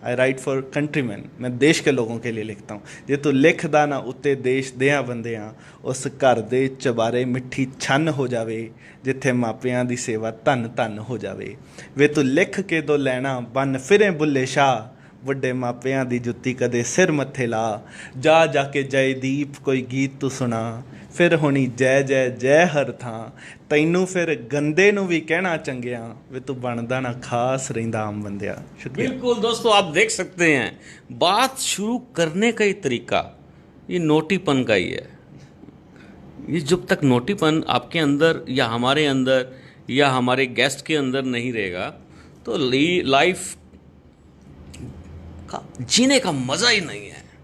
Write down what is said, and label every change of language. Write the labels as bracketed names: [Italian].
[English] I write for countryman, [Hindi] मैं देश के लोगों के लिए लिखता हूँ। [Punjabi] जे तू लिखदा ना उत्ते देश देया बंदिया, उस घर दे चबारे मिट्ठी छन हो जावे, जिथे मापियां दी सेवा धन धन हो जावे। वे तू लिख के दो लैना बन फिरे बुल्ले शाह, ਵੱਡੇ ਮਾਪਿਆਂ ਦੀ ਜੁੱਤੀ ਕਦੇ ਸਿਰ ਮੱਥੇ ਲਾ। ਜਾ ਜਾ ਕੇ ਜयदीप ਕੋਈ ਗੀਤ ਤੂੰ ਸੁਣਾ, ਫਿਰ ਹੋਣੀ ਜੈ ਜੈ ਜੈ ਹਰ ਥਾਂ। ਤੈਨੂੰ ਫਿਰ ਗੰਦੇ ਨੂੰ ਵੀ ਕਹਿਣਾ ਚੰਗਿਆ, ਵੇ ਤੂੰ ਬਣਦਾ ਨਾ ਖਾਸ ਰਹਿੰਦਾ ਆਮ ਬੰਦਿਆ। [Hindi] शुक्रिया। बिल्कुल दोस्तों, आप देख सकते हैं बात शुरू करने का ही तरीका ये नोटीपन का ही है। ये जब तक नोटीपन आपके अंदर या हमारे अंदर या हमारे गेस्ट के अंदर नहीं रहेगा तो लाइफ का जीने का मज़ा ही नहीं है।